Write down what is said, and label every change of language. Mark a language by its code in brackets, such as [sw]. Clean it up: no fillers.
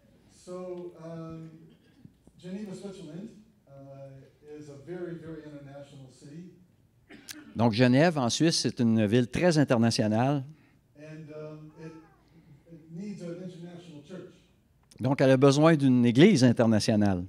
[en] So, Geneva, Switzerland is a very, very international city. [fr] Donc, Genève, en Suisse, c'est une ville très internationale. [en] And it needs an international [fr] Donc, elle a besoin d'une église internationale.